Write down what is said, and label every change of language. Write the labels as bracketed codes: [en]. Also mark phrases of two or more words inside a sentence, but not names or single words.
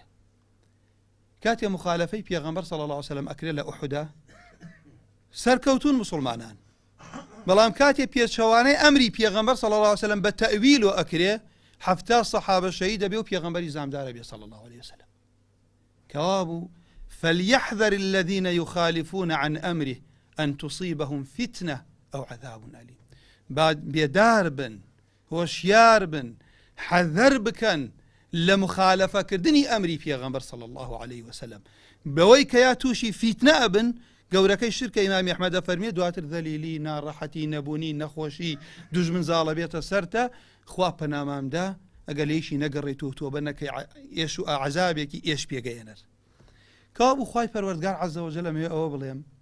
[ckb] کاتێ مخالفەی پێغەمبەر [ar] صلی الله عليه وسلم [ckb] ئەکرێت لە ئوحودا، سەرکەوتون مسلمانان بەڵام کاتێ پێچەوانەی ئەمری پێغەمبەر [ar] صلی الله عليه وسلم [ckb] بە تەویل و ئەکرێ 70 سەحابە شەهید دەبێ و پێغەمبەری زامدارە بێ [ar] صلی الله عليه وسلم [ckb] کەوا بوو [ar] فليحذر الذين يخالفون عن أمره أن تصيبهم فتنة أو عذاب أليم [ckb] بێدار بن هۆشیار بن حەذەر بکەن لە مخالفە کردنی ئەمری پێغەمبەر [ar] صلی الله عليه وسلم [ckb] بەوەی کە یا تووشی فیتنە ئەبن گەورەکەی شرکە ئیمامی ئەحمەد فەرمێ دواتر ذەلیلی ناڕەحەتی نەبوونی نەخۆشی دوژمن زاڵە بێتە سەرتە خوا پەنامامدا ئەگە لێیشی نەگەڕێتەوە تۆ بە نەکەی ئێش و عەزابێکی ئێش پێگەێنەر کەوا بوو خوای پەروەردگار [ar] عەزە وەجەل [ckb] ئەمەوێ ئەوە بڵێم